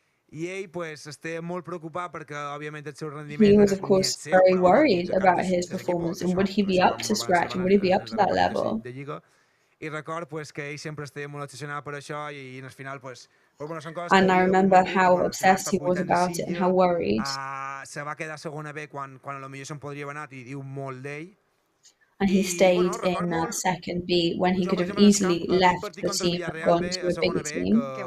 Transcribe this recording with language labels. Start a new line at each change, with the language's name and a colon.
Catalan: I ell, pues, estava molt preocupat perquè, òbviament, el seu rendiment...
English: He was, of course, very worried about his performance, and would he be up to scratch, and would he be up to that level?
Catalan: I record pues, que ell sempre estava molt obsessionat per això i al final pues, bueno, són coses
English: and I remember how obsessed he was about it and how worried.
Catalan: Se va quedar segona B quan a lo millor se'n podria haver anat i diu molt d'ell.
English: And he stayed in second B when he could have easily left the team and gone to a bigger team.